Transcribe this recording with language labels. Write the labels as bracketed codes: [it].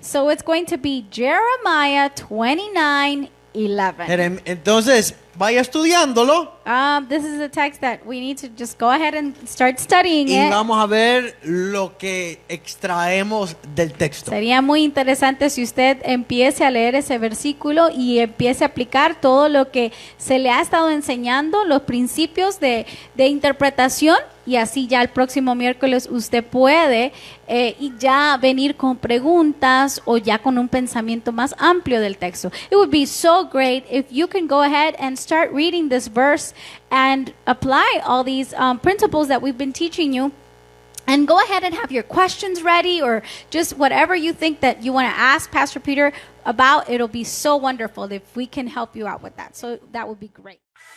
[en] So it's going to be Jeremiah 29:11. [es] Entonces, vaya estudiándolo [en] This is a text that we need to just go ahead and start studying [es] y [en] it. [es] vamos a ver lo que extraemos del texto. Sería muy interesante si usted empiece a leer ese versículo y empiece a aplicar todo lo que se le ha estado enseñando, los principios de interpretación, y así ya el próximo miércoles usted puede y ya venir con preguntas o ya con un pensamiento más amplio del texto. [en] It would be so great if you can go ahead and start reading this verse and apply all these principles that we've been teaching you. And go ahead and have your questions ready, or just whatever you think that you want to ask Pastor Peter about. It'll be so wonderful if we can help you out with that. So that would be great.